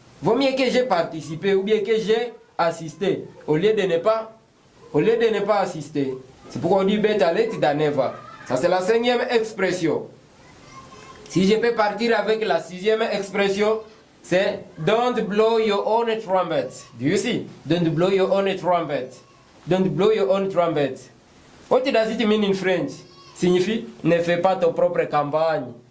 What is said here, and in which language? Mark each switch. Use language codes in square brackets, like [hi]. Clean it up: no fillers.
[fr] Vaut mieux que j'ai participé ou bien que j'ai assisté au lieu de ne pas assister. C'est pourquoi on dit [en] better late than never. [fr] Ça c'est la 5e expression. Si je peux partir avec la 6e expression, c'est [en] don't blow your own trumpet. Do you see? Don't blow your own trumpet. Don't blow your own trumpet. What does it mean in French? [fr] Signifie ne fais pas ta propre campagne.